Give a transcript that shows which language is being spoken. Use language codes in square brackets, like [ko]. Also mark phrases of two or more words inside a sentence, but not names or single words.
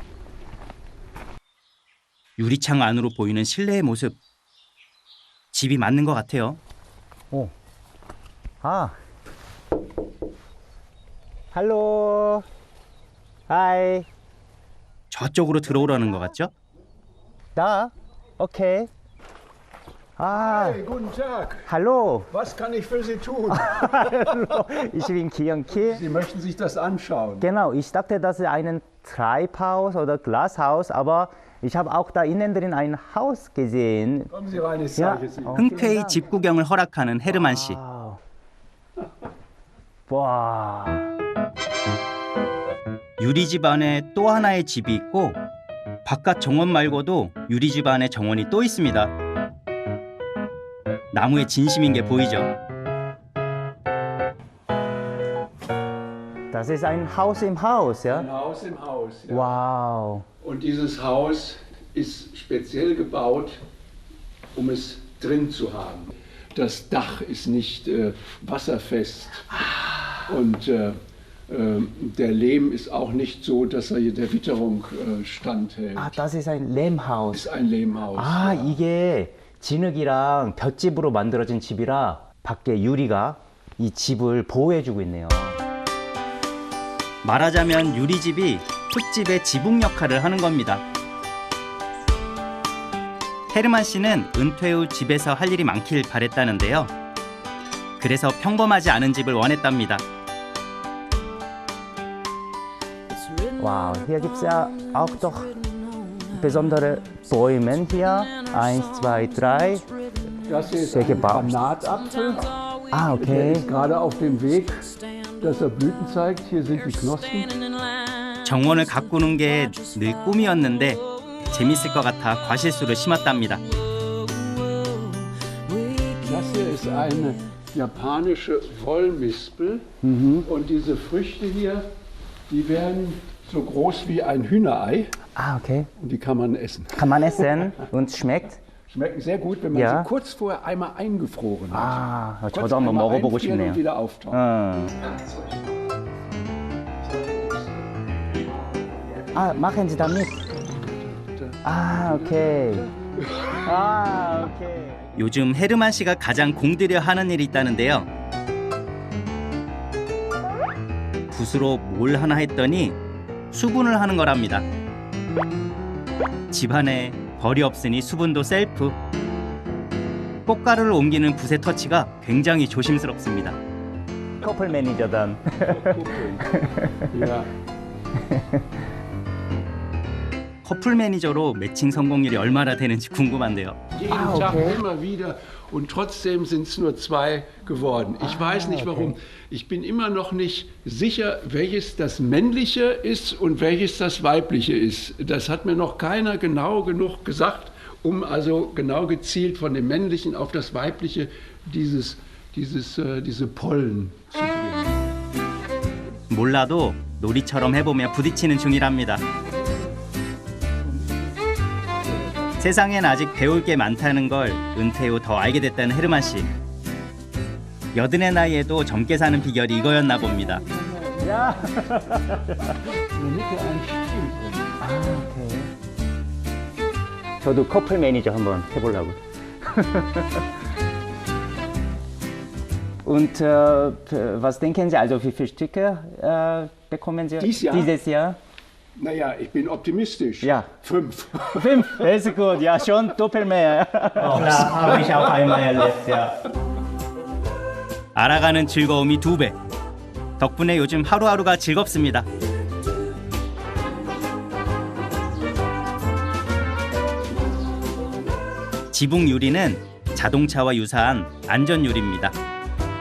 [ko] 유리창 안으로 보이는 실내의 모습. 집이 맞는 것 같아요. 오. [de] 아. 할로. [en] 하이. [ko] 저쪽으로 들어오라는 것 같죠? [de] Da? Okay. Ah, Hey, guten Tag. hallo. Was kann ich für Sie tun? Hallo. Ich bin Kianki. Sie möchten sich das anschauen. Genau, ich dachte, das ist ein Treibhaus oder Glashaus, aber ich habe auch da innen drin ein Haus gesehen. Kommen Sie rein, ich Ja. zeige es Ihnen. [ko] 흔쾌히 집 구경을 허락하는 헤르만 씨. Wow. 와. 유리집 안에 또 하나의 집이 있고 바깥 정원 말고도 유리집 안에 정원이 또 있습니다. 나무에 진심인 게 보이죠? [de] Das ist ein Haus im Haus, ja? Ein Haus im Haus. Ja. Wow. Und dieses Haus ist speziell gebaut, um es drin zu haben. Das Dach ist nicht wasserfest und der Lehm ist auch nicht so, dass er der Witterung standhält. 아, das ist ein Lehmhaus. Ist ein Lehmhaus. 아, ja. [ko] 이게 진흙이랑 볏짚으로 만들어진 집이라 밖에 유리가 이 집을 보호해주고 있네요. 말하자면 유리집이 흙집의 지붕 역할을 하는 겁니다. 헤르만 씨는 은퇴 후 집에서 할 일이 많길 바랬다는데요. 그래서 평범하지 않은 집을 원했답니다. [de] Wow, hier gibt es ja auch doch besondere Bäume hier. 1, 2, 3. Das hier ist Welche ein Baum? Granatapfel. Ah, Der okay. ist gerade auf dem Weg, dass er Blüten zeigt. Hier sind die Knospen. [ko] 정원을 가꾸는 게 늘 꿈이었는데 재밌을 것 같아 과실수를 심었답니다. [de] Das hier ist eine japanische Wollmispel und diese Früchte hier, die werden so groß wie ein Hühnerei Ah, okay. und die kann man essen. Kann man essen und schmeckt? Schmecken sehr gut, wenn man Ja. sie kurz vorher einmal eingefroren hat. 아, Kurz [ko] 저도 한번 [de] einmal [ko] 먹어보고 [de] einfrieren [ko] 싶네요. [de] und wieder auftauen. 아, machen Sie damit? [ko] 아, 오케이. 아, 오케이. 요즘 헤르만 씨가 가장 공들여 하는 일이 있다는데요. 붓으로 뭘 하나 했더니 수분을 하는 거랍니다. 집안에 벌이 없으니 수분도 셀프. 꽃가루를 옮기는 붓의 터치가 굉장히 조심스럽습니다. 커플 매니저단. [de] Ja. [ko] 커플 매니저로 매칭 성공률이 얼마나 되는지 궁금한데요. [de] Jeden Ah, Tag okay. immer wieder und trotzdem sind es nur 2 geworden. Ich weiß nicht warum. Ich bin immer noch nicht sicher, welches das männliche ist und welches das weibliche ist. Das hat mir noch keiner genau genug gesagt, um also genau gezielt von dem männlichen auf das weibliche diese Pollen zu bringen. [ko] 몰라도 놀이처럼 해보며 부딪히는 중이랍니다. 세상엔 아직 배울 게 많다는 걸 은퇴 후 더 알게 됐다는 헤르만 씨. 여든의 나이에도 젊게 사는 비결이 이거였나 봅니다. 야. [de] In der Mitte ein Stiel drin. [ko] 아, 오케이. 저도 커플 매니저 한번 해보려고. [de] Und was denken Sie, also wie viele Stücke bekommen Sie Dies Jahr? dieses Jahr? Naja, ich bin optimistisch. Ja. 5. 5, das ist gut, ja, schon doppelt mehr. Klar, habe ich auch einmal erlebt, ja. [ko] 알아가는 즐거움이 2배. 덕분에 요즘 하루하루가 즐겁습니다. 지붕 유리는 자동차와 유사한 안전 유리입니다.